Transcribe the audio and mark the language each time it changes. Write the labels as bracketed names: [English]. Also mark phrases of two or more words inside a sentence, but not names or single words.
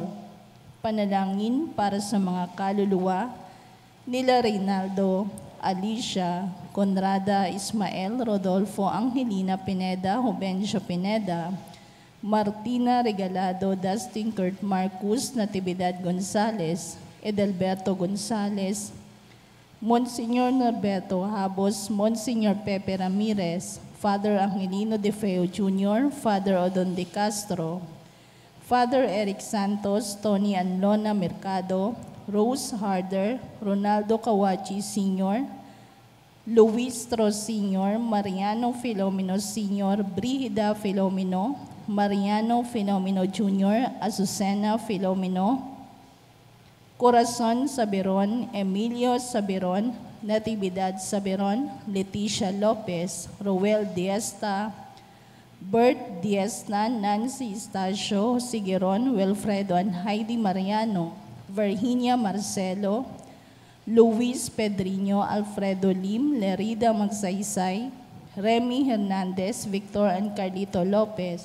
[Filipino] Panalangin para sa mga kaluluwa nila Reynaldo, Alicia, Conrada, Ismael, Rodolfo, Angelina Pineda, Juvencio Pineda, Martina Regalado, Dustin Kurt Marcus, Natividad Gonzales, Edelberto Gonzales, Monsignor Norberto Habos, Monsignor Pepe Ramirez, Father Angelino De Feo Jr., Father Odon De Castro, Father Eric Santos, Tony Anlona Mercado, Rose Harder, Ronaldo Kawachi Sr., Luis Tros Sr., Mariano Filomeno Sr., Brigida Filomeno, Mariano Filomeno Jr., Azucena Filomeno, Corazon Saberon, Emilio Saberon, Natividad Saberon, Leticia Lopez, Roel Diesta, Bert Diesta, Nancy Estacio, Sigueron, Wilfredo and Heidi Mariano, Virginia Marcelo, Luis Pedriño, Alfredo Lim, Lerida Magsaysay, Remy Hernandez, Victor and Carlito Lopez,